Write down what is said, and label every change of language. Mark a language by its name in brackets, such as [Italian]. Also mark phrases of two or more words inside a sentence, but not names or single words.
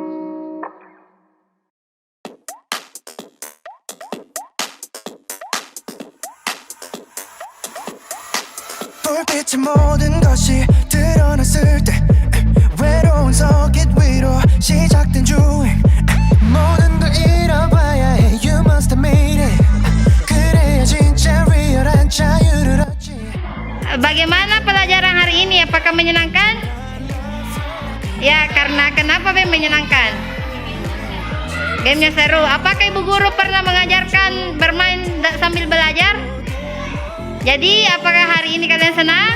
[Korean] 불빛의 모든 것이 드러났을 때 외로운 서킷 위로 시작된 주행 모든 걸 잃어봐야 해 [English] You must have made it [Korean] 그래야 진짜 리얼한 자유를 얻지 [Indonesian] Bagaimana pelajaran hari ini? Apakah menyenangkan? Ya, karena kenapa Bem menyenangkan? Gamenya seru. Apakah ibu guru pernah mengajarkan bermain sambil belajar? Jadi, apakah hari ini kalian senang?